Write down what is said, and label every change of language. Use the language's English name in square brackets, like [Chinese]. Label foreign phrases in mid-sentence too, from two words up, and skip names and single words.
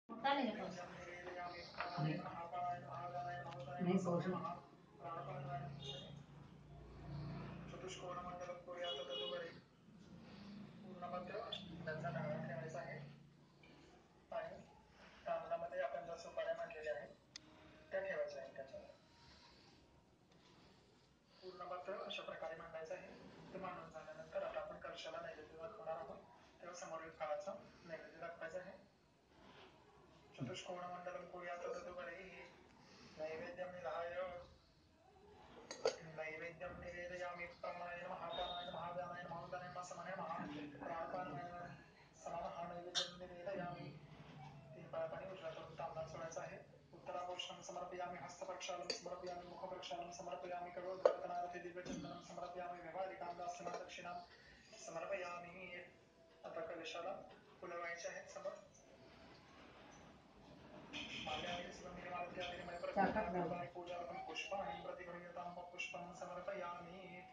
[Hindi] नहीं सोच [Sanskrit] चतुष्कोणमंडलम कुर्यात तदुपरी [Marathi] पूर्णपत्र त्यांचा ढाळा ठेवायचा आहे आणि तांदळामध्ये आपण ज्या सुपाऱ्या मांडलेल्या आहेत त्या ठेवायच्या आहेत त्याच्यावर. पूर्णपत्र अशा प्रकारे मांडायचं आहे. ते मांडून झाल्यानंतर आता आपण कलशाला नैवेद्य दाखवणार आहोत. तेव्हा समोरील फळाचा नैवेद्य दाखवायचा आहे. [Sanskrit] चतुष्कोणमंडलम कुर्यात तदुपरी नैवेद्यम निधाय नैवेद्यम निवेदयामि प्राणाय नमः प्राणाय नमः व्यानाय नमः उदानाय नमः समानाय नमः प्राणाय समानः नैवेद्यम निवेदयामि. [Marathi] 3 पाणी उजव्या करून तांबडा सोडायचा आहे. [Sanskrit] उत्तराभूषणं समर्पयामि हस्तप्रक्षालं समर्पयामि मुखप्रक्षालं समर्पयामि करोदवर्तनार्थे दिव्यचंदनं समर्पयामि व्यवहारिकां दास्यमां दक्षिणां समर्पयामि. [Marathi] आता कलशाला फुलं व्हायची आहेत समोर. [Sanskrit] माल्यादिन सुगंधिनी मालत्यादिनी मयप्रतिष्ठापनानि पूजार्थं पुष्पाणि प्रतिगृह्यतां पुष्पं समर्पयामि.